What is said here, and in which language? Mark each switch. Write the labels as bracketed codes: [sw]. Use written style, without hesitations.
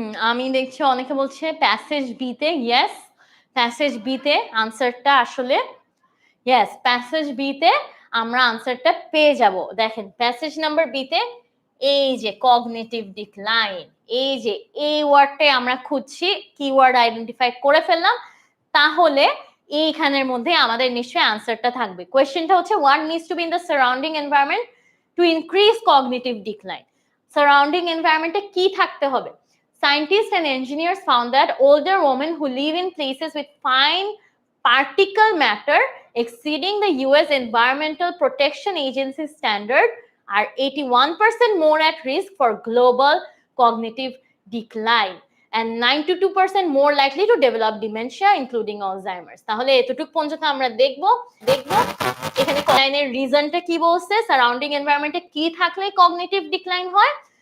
[bn] আমি দেখছি অনেকে বলছে প্যাসেজ বি তে। ইয়েস, প্যাসেজ বি তে আনসারটা আসলে, ইয়েস প্যাসেজ বি তে আমরা আনসারটা পেয়ে যাব। দেখেন প্যাসেজ নাম্বার বি তে এই যে কগনিটিভ ডিক্লাইন, এই যে এই ওয়ার্ডটাই আমরা খুঁজছি, কিওয়ার্ড আইডেন্টিফাই করে ফেললাম। তাহলে এইখানের মধ্যে আমাদের নিশ্চয়ই আনসারটা থাকবে। কোয়েশ্চেনটা হচ্ছে [en] what needs to be in the surrounding environment to increase cognitive decline? [bn] Surrounding এনভায়রনমেন্টে কি থাকতে হবে? [en] Scientists and engineers found that older women who live in places with fine particle matter exceeding the US Environmental Protection Agency standard are 81% more at risk for global cognitive decline and 92% more likely to develop dementia including Alzheimer's. [bn] তাহলে এতটুকু পর্যন্ত আমরা দেখব এখানে লাইনের রিজনটা কি বলছে, surrounding এনভায়রনমেন্টে কি থাকলে কগনিটিভ ডিক্লাইন হয়।